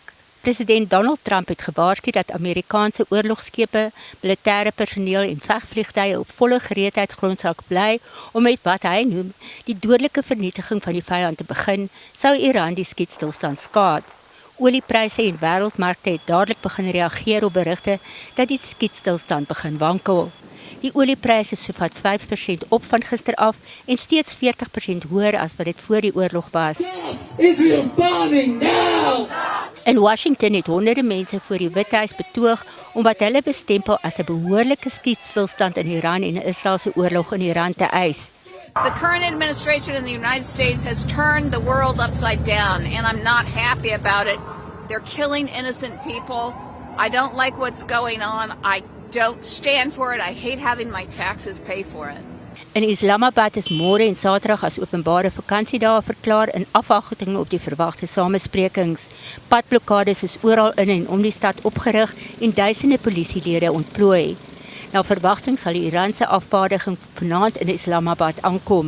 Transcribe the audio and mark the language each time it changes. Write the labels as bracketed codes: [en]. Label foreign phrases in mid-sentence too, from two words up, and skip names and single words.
[af] President Donald Trump het gewaarsku dat Amerikaanse oorlogskepe, militêre personeel en vegvliegtuie op volle gereedheidsgrond sal bly om met wat hy noem die dodelike vernietiging van die vyand te begin, sou Iran die skietstilstand skaad. Oliepryse en wêreldmarkte het dadelik begin reageer op berigte dat die skietstilstand begin wankel. Die oliepryse is sowat 5% op van gister af en steeds 40% hoër as wat dit voor die oorlog was. [en] Israel's bombing now! [af] In Washington het honderde mense voor die Withuis betoog om wat hulle bestempel as 'n behoorlike skietstilstand in Iran en Israel se oorlog in Iran te eis. [en] The current administration in the United States has turned the world upside down, and I'm not happy about it. They're killing innocent people. I don't like what's going on. I don't stand for it. I hate having my taxes pay for it. [af] In Islamabad is môre en Saterdag as openbare vakansiedae verklaar in afwagting op die verwagte samesprekings. Padblokkades is oral in en om die stad opgerig en duisende polisielede ontplooi. Na verwagting sal die Iranse afvaardiging vanaand in Islamabad aankom.